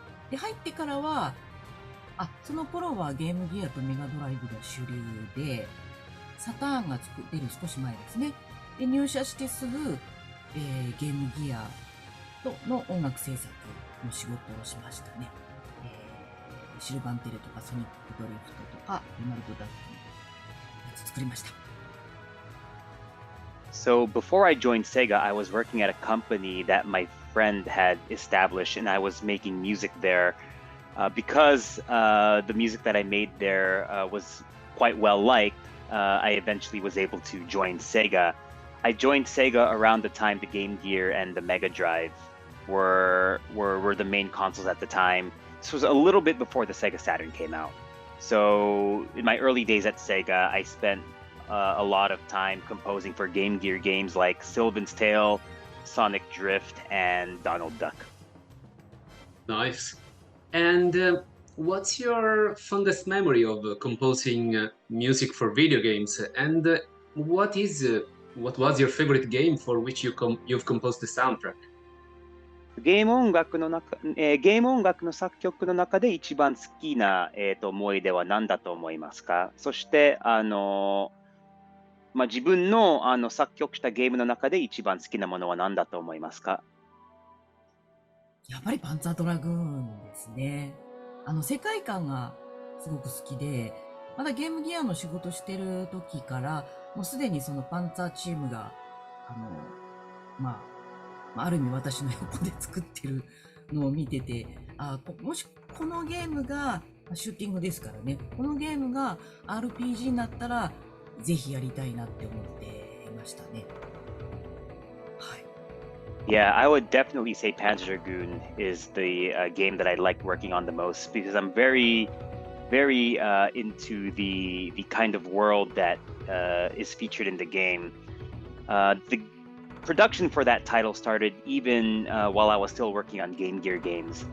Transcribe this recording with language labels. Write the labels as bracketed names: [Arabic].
[Japanese] で、入ってからは、その頃はゲームギアとメガドライブが主流で、サターンが出る少し前ですね。で、入社してすぐ、ゲームギアの音楽制作の仕事をしましたね。シルバンテレとかソニックドリフトとかドナルドダックのやつ作りました。 [English] So before I joined Sega, I was working at a company that my friend had established, and I was making music there. Because the music that I made there was quite well liked, I eventually was able to join Sega. I joined Sega around the time the Game Gear and the Mega Drive were the main consoles at the time. This was a little bit before the Sega Saturn came out. So in my early days at Sega, I spent a lot of time composing for Game Gear games like Sylvan's Tale, Sonic Drift, and Donald Duck. Nice. And what's your fondest memory of composing music for video games? And what was your favorite game for which you've composed the soundtrack? [Japanese] ゲーム音楽の作曲の中で一番好きな、思い出は何だと思いますか？そして自分の作曲したゲームの中で一番好きなものは何だと思いますか？やっぱりパンツァードラグーンですね。世界観がすごく好きで、まだゲームギアの仕事してる時から、もうすでにそのパンツァーチームが、ある意味私の横で作ってるのを見てて、もしこのゲームが、シューティングですからね、このゲームが RPG になったら、ぜひやりたいなって思っていましたね。 [English] Yeah, I would definitely say Panzer Dragoon is the game that I like working on the most because I'm very into the kind of world that is featured in the game. The production for that title started even while I was still working on Game Gear games.